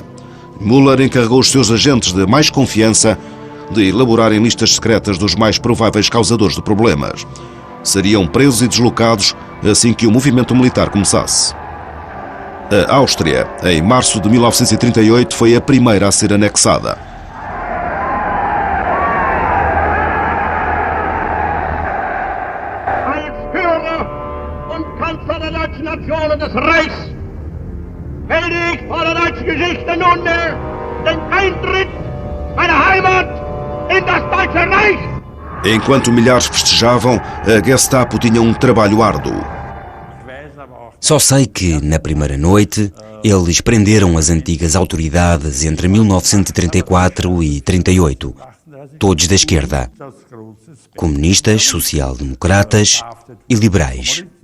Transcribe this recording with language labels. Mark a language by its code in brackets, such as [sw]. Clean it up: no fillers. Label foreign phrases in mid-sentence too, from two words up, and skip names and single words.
[pt] Müller encarregou os seus agentes de mais confiança de elaborarem listas secretas dos mais prováveis causadores de problemas. Seriam presos e deslocados assim que o movimento militar começasse. A Áustria, em março de 1938, foi a primeira a ser anexada. [de] Des Reichs melde ich vor der deutschen Geschichte nunmehr den Eintritt meiner Heimat in das Deutsche Reich. [pt] Enquanto milhares festejavam, a Gestapo tinha um trabalho árduo. Só sei que, na primeira noite, eles prenderam as antigas autoridades entre 1934 e 1938, todos da esquerda, comunistas, social-democratas e liberais.